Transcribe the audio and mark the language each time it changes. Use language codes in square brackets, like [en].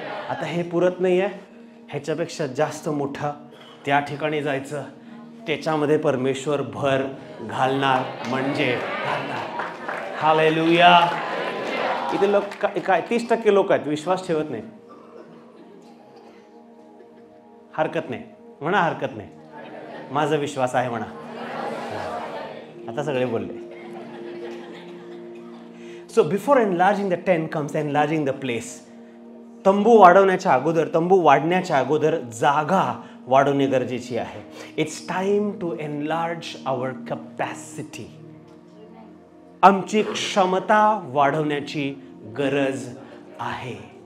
[mr] आता हे पुरत नाहीये, ह्याच्यापेक्षा जास्त मोठं त्या ठिकाणी जायचं, त्याच्यामध्ये परमेश्वर भर घालणार, म्हणजे घालणार. हालेलुया. इथे लोक काय 30% लोक आहेत विश्वास ठेवत नाही. हरकत नाही म्हणा, हरकत नाही, माझा विश्वास आहे म्हणा. आता सगळे बोलले. [en] So before enlarging the tent comes enlarging the place. [mr] तंबू वाढवण्याच्या अगोदर, तंबू वाढण्याच्या अगोदर जागा वाढवणे गरजेची आहे. [en] It's time to enlarge our capacity. [mr] आमची क्षमता वाढवण्याची गरज आहे.